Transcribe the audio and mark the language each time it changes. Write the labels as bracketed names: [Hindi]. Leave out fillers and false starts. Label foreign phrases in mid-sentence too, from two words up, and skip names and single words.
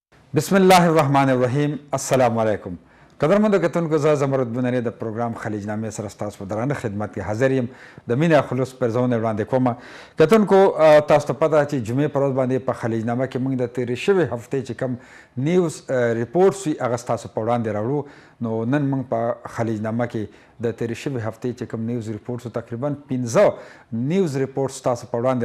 [Arabic] بسم الله الرحمن الرحيم السلام عليكم [Pashto] قدرمنو کتونکو زه زمرد بونیري د پروګرام خلیجنامې سره ستاسو په درانه خدمت کې حاضر یم د مینه خلوص پر ځونه وړاندې کوم کتونکو تاسو ته پته چې جمعې پر ورځ باندې په خلیجنامه کې موږ د تیرې شوې هفتې چې کم [English] news reports [Pashto] وي هغه ستاسو په وړاندې راوړو نو نن موږ په خلیجنامه کې د تیرې شوې هفتې چې کم [English] news reports [Pashto] تقریبا 15 نیوز ریپورټس تاسو په وړاندې